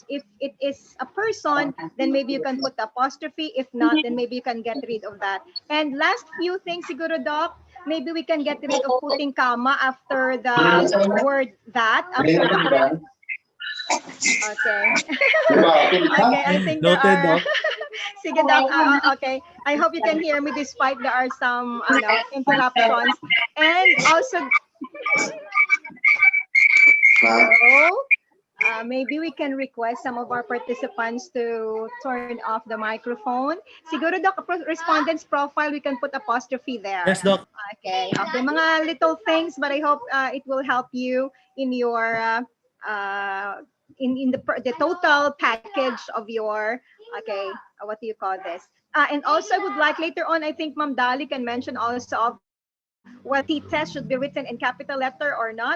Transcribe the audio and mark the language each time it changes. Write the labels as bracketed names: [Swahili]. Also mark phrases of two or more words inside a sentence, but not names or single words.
[English] If it is a person, then maybe you can put the apostrophe. If not, then maybe you can get rid of that. And last few things, siguro, Doc, maybe we can get rid of putting comma after the word that, after the correct. Okay. Okay, I think there Noted, are. Doc. [Hiligaynon] Sige, Doc. [English] Okay. I hope you can hear me despite there are some interruptions. And also, so, maybe we can request some of our participants to turn off the microphone. Siguro, Doc, respondent's profile, we can put apostrophe there. Yes, Doc. Okay. Okay. Mga little things, but I hope it will help you in your in the total package of your what do you call this? And also, I would like later on, I think Ma'am Dali can mention also of whether T-test should be written in capital letter or not.